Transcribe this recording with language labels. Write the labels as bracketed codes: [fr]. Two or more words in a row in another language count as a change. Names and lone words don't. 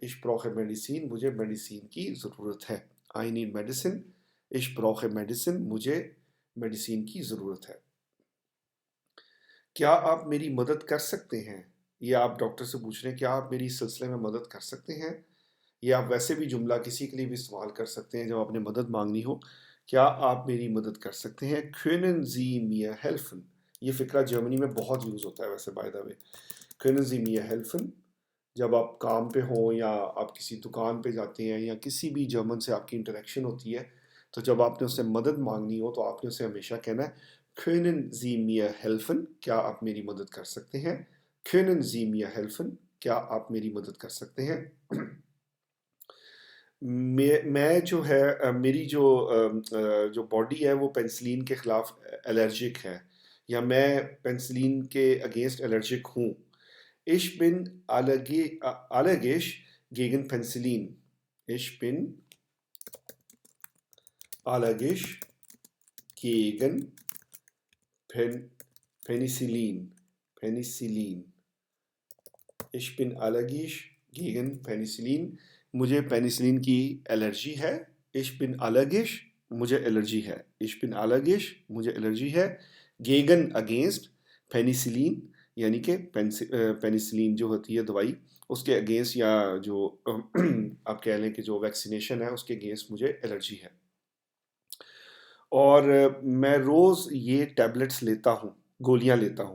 [de] Ich brauche Medizin, [hi] मुझे मेडिसिन की ज़रूरत है। [en] I need medicine, [de] Ich brauche Medizin, [hi] मुझे मेडिसिन की ज़रूरत है। क्या आप मेरी मदद कर सकते हैं, ये आप डॉक्टर से पूछ रहे हैं, क्या आप मेरी इस सिलसिले में मदद कर सकते हैं। ये आप वैसे भी जुमला किसी के लिए भी इस्तेमाल कर सकते हैं जब आपने मदद मांगनी हो। क्या आप मेरी मदद कर सकते हैं। [de] können Sie mir helfen, [hi] ये फ़िक्रा जर्मनी में बहुत यूज़ होता है वैसे [en] by the way. [de] können Sie mir helfen, [hi] जब आप काम पे हों या आप किसी दुकान पे जाते हैं या किसी भी जर्मन से आपकी इंटरेक्शन होती है, तो जब आपने उससे मदद मांगनी हो तो आपने उसे हमेशा कहना है [de] können Sie mir helfen, [hi] क्या आप मेरी मदद कर सकते हैं। [de] können Sie mir helfen, [hi] क्या आप मेरी मदद कर सकते हैं। मैं जो है मेरी जो बॉडी है वो पेनिसिलिन के ख़िलाफ़ एलर्जिक है, या मैं पेनिसिलिन के अगेंस्ट एलर्जिक हूँ। [de] Ich bin allergisch gegen Penicillin. Ich bin allergisch gegen Penicillin. Penicillin. Ich bin allergisch gegen Penicillin. [hi] मुझे पेनिसिलिन की एलर्जी है। [de] Ich bin allergisch, [hi] मुझे एलर्जी है। [de] Ich bin allergisch, [hi] मुझे एलर्जी है। Gegen, अगेंस्ट, पेनिसिलिन, यानी कि पेनिसिलिन जो होती है दवाई, उसके अगेंस्ट, या जो आप कह लें कि जो वैक्सीनेशन है उसके अगेंस्ट मुझे एलर्जी है। और मैं रोज़ ये टैबलेट्स लेता हूँ, गोलियाँ लेता हूँ।